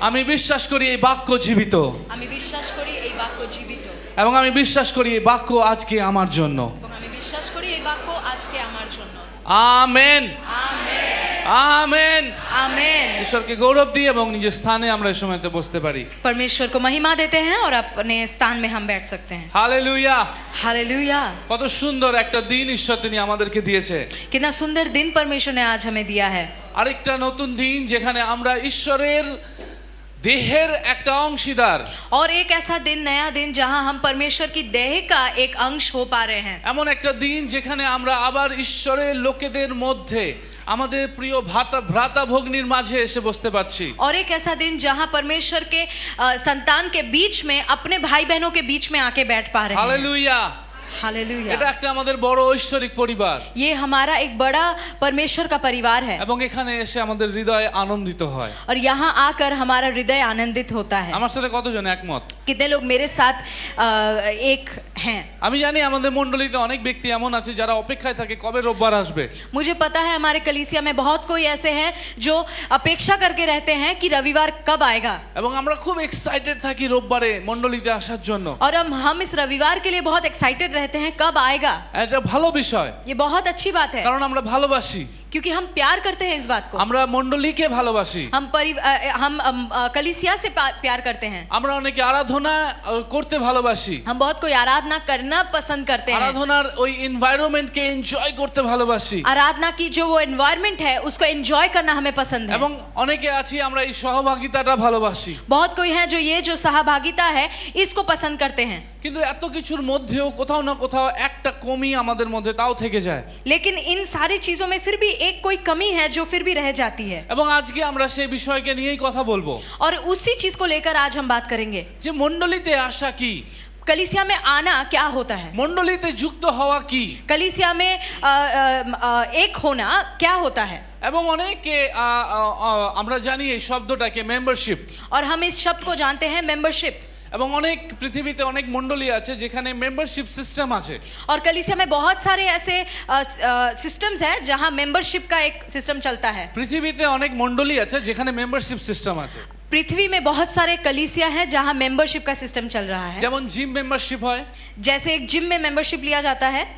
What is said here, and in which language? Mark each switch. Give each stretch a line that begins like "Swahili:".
Bangla: আমি বিশ্বাস করি এই বাক্য জীবিত। আমি বিশ্বাস করি এই বাক্য জীবিত। এবং আমি বিশ্বাস করি এই বাক্য আজকে আমার জন্য। এবং আমি বিশ্বাস করি এই বাক্য আজকে আমার জন্য। Amen, amen, amen. আমেন। ঈশ্বরকে গৌরব দিই এবং নিজের স্থানে আমরা এই সময়তে বসতে পারি।
Hindi: परमेश्वर को महिमा देते हैं और अपने स्थान में हम बैठ सकते हैं।
Bangla: হালেলুয়া।
Hindi: हालेलुया।
Bangla: কত সুন্দর একটা দিন ঈশ্বর তিনি আমাদেরকে দিয়েছে।
Hindi: कितना सुंदर दिन परमेश्वर ने आज हमें दिया है।
Bangla: আরেকটা নতুন দিন যেখানে আমরা ঈশ্বরের দেহের একটা অংশীদার।
Hindi: और एक ऐसा दिन, नया दिन, जहां हम परमेश्वर की देह का एक अंश हो पा रहे हैं।
Bangla: এমন একটা দিন যেখানে আমরা আবার ঈশ্বরের লোকেদের মধ্যে আমাদের প্রিয় ভ্রাতা ভগ্নীর মাঝে এসে বসতে পারছি।
Hindi: और एक ऐसा दिन जहां परमेश्वर के संतान के बीच में अपने भाई बहनों के बीच में आके बैठ पा रहे हैं।
Bangla: হালেলুয়া।
Hindi: हालेलुया।
Bangla: এটা একটা আমাদের বড় ঐশ্বরিক পরিবার।
Hindi: ये हमारा एक बड़ा परमेश्वर का परिवार है।
Bangla: এবং এখানে এসে আমাদের হৃদয় আনন্দিত হয়।
Hindi: और यहाँ आकर हमारा हृदय आनंदित होता है।
Bangla: আমার সাথে কতজন একমত?
Hindi: कितने लोग मेरे साथ एक हैं?
Bangla: আমি জানি আমাদের মণ্ডলীতে অনেক ব্যক্তি এমন আছে যারা অপেক্ষায় থাকে কবে রোববার আসবে।
Hindi: मुझे पता है हमारे कलीसिया में बहुत कोई ऐसे हैं जो अपेक्षा करके रहते हैं कि रविवार कब आएगा।
Bangla: এবং আমরা খুব এক্সাইটেড থাকি রোববারে মণ্ডলীতে আসার জন্য।
Hindi: और हम इस रविवार के लिए बहुत एक्साइटेड रहते हैं कब आएगा।
Bangla: এটা ভালো বিষয়,
Hindi: ये बहुत अच्छी बात है
Bangla: কারণ আমরা ভালোবাসি।
Hindi: क्योंकि हम प्यार करते हैं इस बात को।
Bangla: আমরা মণ্ডলীকে ভালোবাসি।
Hindi: हम कलीसिया से प्यार करते हैं।
Bangla: আমরা অনেকে আরাধনা করতে ভালোবাসি।
Hindi: हम बहुत कोई आराधना करना पसंद करते हैं।
Bangla: আরাধনার ওই এনवायरमेंटকে এনজয় করতে ভালোবাসি।
Hindi: आराधना की जो वो एनवायरनमेंट है उसको एंजॉय करना हमें पसंद है।
Bangla: এবং অনেকে আছি আমরা এই সহভাগিতাটা ভালোবাসি।
Hindi: बहुत कोई है जो ये जो सहभागिता है इसको पसंद करते हैं।
Bangla: কিন্তু এত কিছুর মধ্যেও কোথাও না কোথাও একটা কমি আমাদের মধ্যে তাও থেকে যায়।
Hindi: लेकिन इन सारी चीजों में फिर भी एक कोई कमी है जो फिर भी रह जाती है।
Bangla: এবং আজকে আমরা সেই বিষয়কে নিয়েই কথা বলবো।
Hindi: और उसी चीज को लेकर आज हम बात करेंगे।
Bangla: যে মণ্ডলীতে আসা কি,
Hindi: कलीसिया में आना क्या होता है,
Bangla: মণ্ডলীতে যুক্ত হওয়া কি,
Hindi: कलीसिया में एक होना क्या होता है।
Bangla: এবং অনেকে আমরা জানি এই শব্দটাকে মেম্বারশিপ।
Hindi: और हम इस शब्द को जानते हैं मेंबरशिप।
Bangla: এবং অনেক পৃথিবীতে অনেক মণ্ডলী আছে যেখানে মেম্বারশিপ সিস্টেম আছে।
Hindi: और कलीसिया में बहुत सारे ऐसे सिस्टम्स हैं जहां मेंबरशिप का एक सिस्टम चलता है।
Bangla: পৃথিবীতে অনেক মণ্ডলী আছে যেখানে মেম্বারশিপ সিস্টেম আছে।
Hindi: पृथ्वी में बहुत सारे कलीसिया हैं जहां मेंबरशिप का सिस्टम चल रहा है।
Bangla: যেমন জিম মেম্বারশিপ হয়।
Hindi: जैसे एक जिम में मेंबरशिप लिया जाता है।